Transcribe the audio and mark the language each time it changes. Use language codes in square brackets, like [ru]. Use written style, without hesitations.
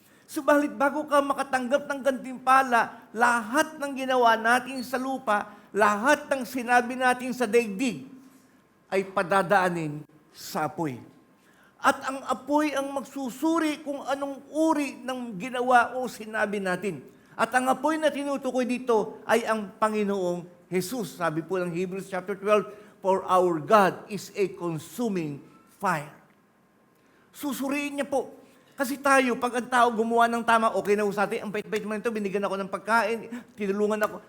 [tl] Subalit, bago ka makatanggap ng gantimpala, lahat ng ginawa natin sa lupa, lahat ng sinabi natin sa daigdig, ay padadaanin sa apoy. At ang apoy ang magsusuri kung anong uri ng ginawa o sinabi natin. At ang apoy na tinutukoy dito ay ang Panginoong Jesus. Sabi po ng Hebrews chapter 12, [en] for our God is a consuming fire. [tl] Susuriin niya po. Kasi tayo, pag ang tao gumawa ng tama, okay na ho sa atin, ang bait-bait mo nito, binigyan ako ng pagkain, tinulungan ako.